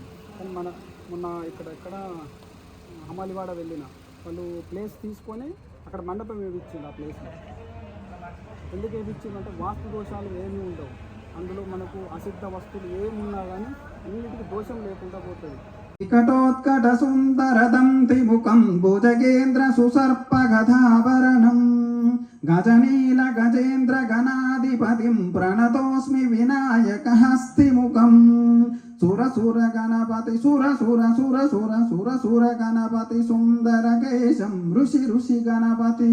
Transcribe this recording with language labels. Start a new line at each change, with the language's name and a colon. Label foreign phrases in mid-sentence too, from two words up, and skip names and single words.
Telugu: కానీ మొన్న ఎక్కడ హమాలివాడ వెళ్ళిన వాళ్ళు ప్లేస్ తీసుకొని అక్కడ మండపం వేయించింది. ఆ ప్లేస్లో ఎందుకు వేయించిందంటే వాస్తు దోషాలు ఏమీ ఉండవు. అందులో మనకు అసిద్ధ వస్తువులు ఏమున్నా కానీ అన్నిటికీ దోషం లేకుండా పోతుంది.
Sanskrit: विकटोत्कटसुन्दरदन्तिमुखं भुजगेन्द्रसुसर्पगधाभरणं गजनीलगजेन्द्रगणाधिपतिं प्रणतोऽस्मि विनायकहस्तिमुखं सुरसुरगणपति सुन्दरकेशं ऋषि गणपति